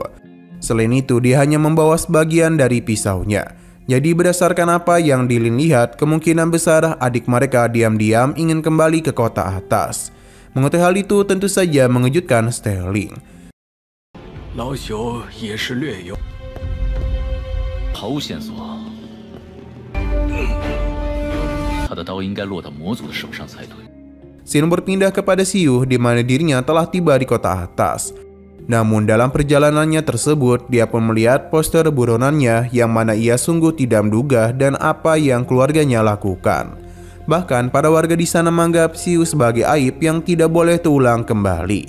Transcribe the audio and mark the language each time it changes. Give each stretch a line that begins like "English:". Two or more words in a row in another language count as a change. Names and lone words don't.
Indonesian: Selain itu, dia hanya membawa sebagian dari pisaunya. Jadi berdasarkan apa yang Dilin lihat, kemungkinan besar adik mereka diam-diam ingin kembali ke kota atas. Mengetahui hal itu tentu saja mengejutkan Sterling.
Chinese: Lao Xiu 也是略有毫无线索。他的刀应该落到魔族的手上才对。
Indonesian: Xin berpindah kepada Xiu di mana dirinya telah tiba di kota atas. Namun dalam perjalanannya tersebut, dia pun melihat poster buronannya yang mana ia sungguh tidak menduga dan apa yang keluarganya lakukan. Bahkan para warga di sana menganggap Xiu sebagai aib yang tidak boleh terulang kembali.